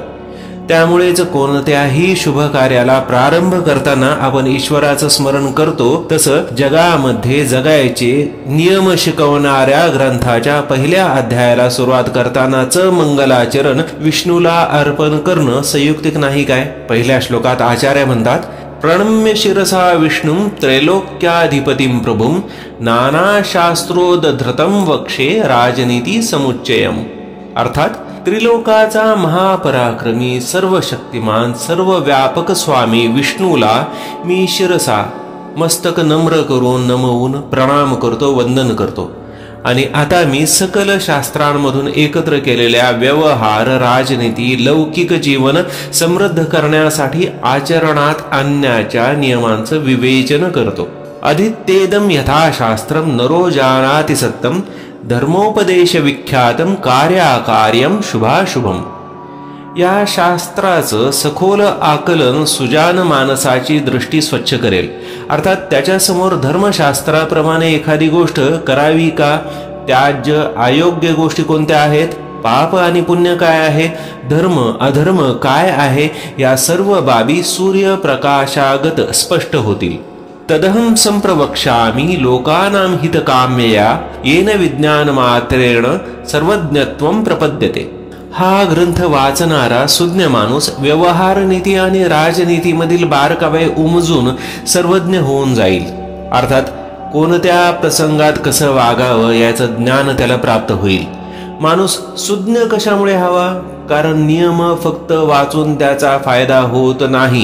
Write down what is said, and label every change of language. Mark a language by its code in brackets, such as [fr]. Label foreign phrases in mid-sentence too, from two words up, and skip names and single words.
[mr] त्यामुळेच कोणत्याही शुभ कार्याला प्रारंभ करताना आपण ईश्वराचं स्मरण करतो. तसं जगामध्ये जगायचे नियम शिकवणाऱ्या ग्रंथाच्या पहिल्या अध्यायाला सुरुवात करतानाचं मंगलाचरण विष्णूला अर्पण करणं संयुक्तिक नाही काय? पहिल्या श्लोकात आचार्य म्हणतात, [sa] प्रणम्य शिरसा विष्णुं त्रैलोक्याधिपतिं प्रभुं नाना शास्त्रोद्धृतं वक्षे राजनीती समुच्चयम्. [mr] अर्थात त्रिलोकाचा महापराक्रमी सर्वशक्तिमान सर्वव्यापक स्वामी विष्णूला मी शिरसा मस्तक नम्र करून नमवून प्रणाम करतो, वंदन करतो. आणि आता मी सकल शास्त्रांमधून एकत्र केलेल्या व्यवहार, राजनीती, लौकिक जीवन समृद्ध करण्यासाठी आचरणात आणण्याच्या नियमांचं विवेचन करतो. [sa] अधित्येदं यथाशास्त्रं नरो जानाति सत्यं धर्मोपदेश विख्यातं कार्याकार्यं शुभाशुभम. [mr] या शास्त्राचं सखोल आकलन सुजान मानसाची दृष्टी स्वच्छ करेल. अर्थात त्याच्यासमोर धर्मशास्त्राप्रमाणे एखादी गोष्ट करावी का, त्याज्य अयोग्य गोष्टी कोणत्या आहेत, पाप आणि पुण्य काय आहे, धर्म अधर्म काय आहे, या सर्व बाबी सूर्यप्रकाशागत स्पष्ट होतील. [sa] तदहं संप्रवक्ष्यामि लोकानां हितकाम्यया येन विज्ञानमात्रेण सर्वज्ञत्वं प्रपद्यते. [mr] हा ग्रंथ वाचणारा सुज्ञ माणूस व्यवहार नीती आणि राजनीतीमधील बारकावे उमजून सर्वज्ञ होऊन जाईल. अर्थात कोणत्या प्रसंगात कसं वागावं याचं ज्ञान त्याला प्राप्त होईल. माणूस सुज्ञ कशामुळे हवा? कारण नियम फक्त वाचून त्याचा फायदा होत नाही.